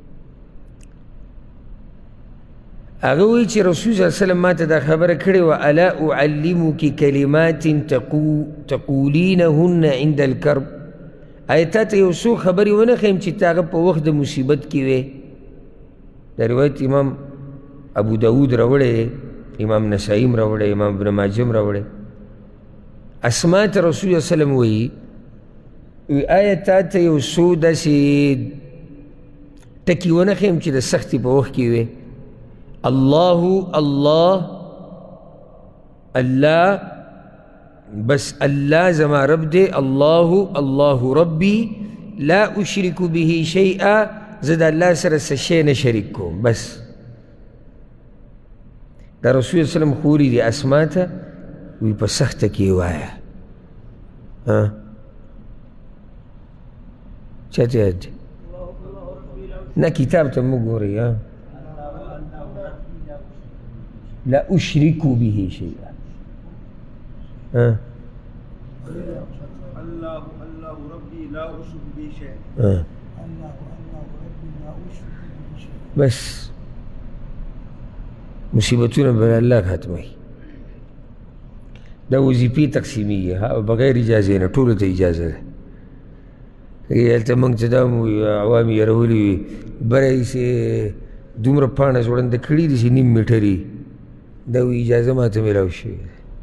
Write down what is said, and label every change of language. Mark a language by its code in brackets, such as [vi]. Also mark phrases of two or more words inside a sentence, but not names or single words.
[ps] هغه وایي چې رسول [ar] صلی الله علیه وسلم [ps] ما ته دا خبره کړې وه [ar] الا اعلمک کلمات تقولینهن عند الکرب [ps] آیا تا ته یو څو خبرې ونه ښیم چې ته هغه په وخت د مصیبت کې وې دا روایت امام ابو داود راوړی دی امام نسائی راوړی امام ابن ماجه راوړی اسماء ته رسول الله [ar] صلی الله علیه وسلم [ps] وایي آیا تا ته یو څو داسې ټکي ونه ښیم چې د سختي په وخت کې وې الله بس الله زما رب دی [ar] الله ربي لا اشرك به شيئا [ps] زه د الله سره څه شی نه شریک کوم بس دا رسول الله وسلم خوري دي اسماء ته وی په سخته کې وایه چاته یاد دی نه کتاب ته مو ګورئ [ar] لا أشرك به شيئا الله ربي لا أشرك به شيئا الله ربي لا أشرك به شيئا بس [ps] مصیبتونه به الله ختموي دا وظیفې تقسیمیږي بغیر اجازې نه ټولو ته اجازه ده هلته موږ ته دا عوام یې رولي وي بره یې دومره پاڼه ځوړنده کړي دي چې نیم میټري دا اجازه ما ته میلاو شوې ده